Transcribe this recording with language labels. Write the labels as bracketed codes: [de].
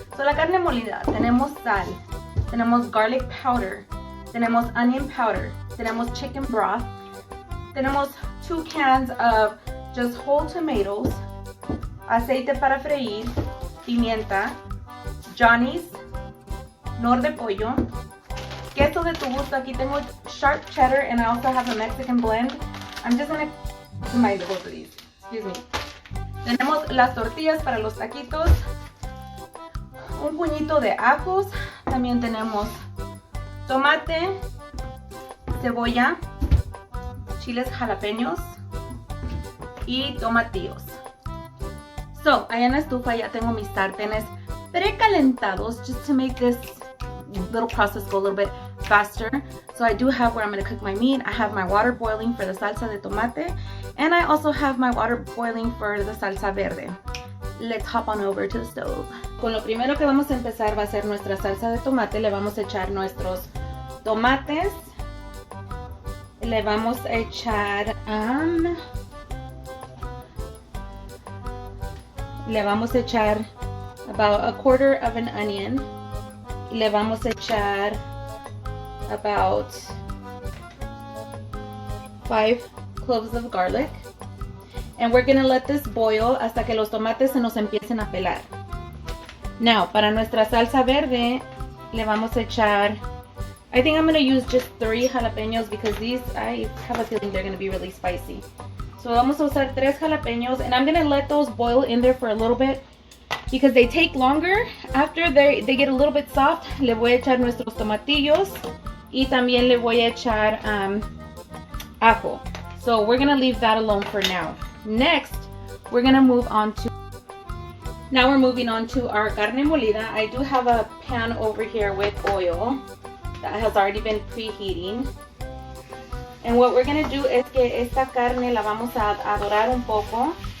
[es] So la carne molida, tenemos sal, tenemos [en] garlic powder, [es] tenemos [en] onion powder, [es] tenemos [en] chicken broth, [es] tenemos [en] 2 cans of just whole tomatoes, [es] aceite para freír, pimienta, Johnny's, Knorr de Pollo, queso de tu gusto. Aquí tengo [en] sharp cheddar, and I also have a Mexican blend. I'm just gonna combine both of these, excuse me. [es] Tenemos las tortillas para los taquitos, un puñito de ajos, también tenemos tomate, cebolla, chiles jalapeños y tomatillos. [en] So, [es] allá en la estufa ya tengo mis sartenes precalentados [en] just to make this little process go a little bit faster. So I do have where I'm going to cook my meat. I have my water boiling for the salsa de tomate, and I also have my water boiling for the salsa verde. Let's hop on over to the stove. [es] Con lo primero que vamos a empezar va a ser nuestra salsa de tomate. Le vamos a echar nuestros tomates. Le vamos a echar [en] about a quarter of an onion. [es] Le vamos a echar [en] about 5 cloves of garlic, and we're gonna let this boil [es] hasta que los tomates se nos empiecen a pelar. [en] Now, [es] para nuestra salsa verde le vamos a echar, [en] I think I'm gonna use just 3 jalapeños because these, I have a feeling they're gonna be really spicy. So [es] vamos a usar 3 jalapeños, [en] and I'm gonna let those boil in there for a little bit because they take longer. After they get a little bit soft, [es] le voy a echar nuestros tomatillos y también le voy a echar ajo. [en] So we're gonna leave that alone for now. Next, we're gonna move on to, now we're moving on to our carne molida. I do have a pan over here with oil that has already been preheating. And what we're gonna do [es] es que esta carne la vamos a dorar un poco.